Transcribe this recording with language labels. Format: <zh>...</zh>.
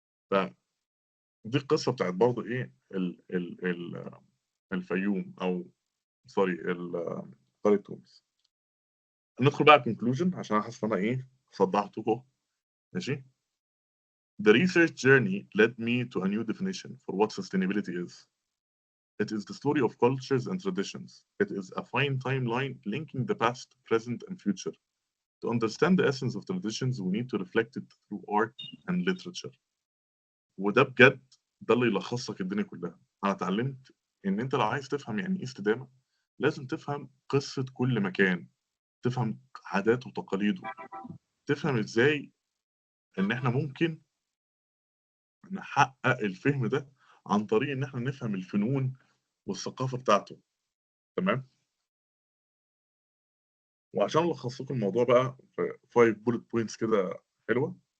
<ar>فدي القصة بتاعة برضه إيه ال الفيوم أو sorry قرية تونس. ندخل بقى conclusion عشان أنا حاسس إن أنا إيه صدعتكم، ماشي.</ar> <en>The research journey led me to a new definition for what sustainability is. It is the story of cultures and traditions. It is a fine timeline linking the past, present, and future. To understand the essence of traditions, we need to reflect it through art and literature.</en> <ar>وده بجد ده اللي يلخص لك الدنيا كلها. أنا اتعلمت إن أنت لو عايز تفهم يعني إيه استدامة، لازم تفهم قصة كل مكان، تفهم عاداته وتقاليده، تفهم إزاي إن إحنا ممكن نحقق الفهم ده عن طريق إن إحنا نفهم الفنون والثقافة بتاعته، تمام؟ وعشان ألخص لكم الموضوع بقى في 5 bullet points كده حلوة.</ar>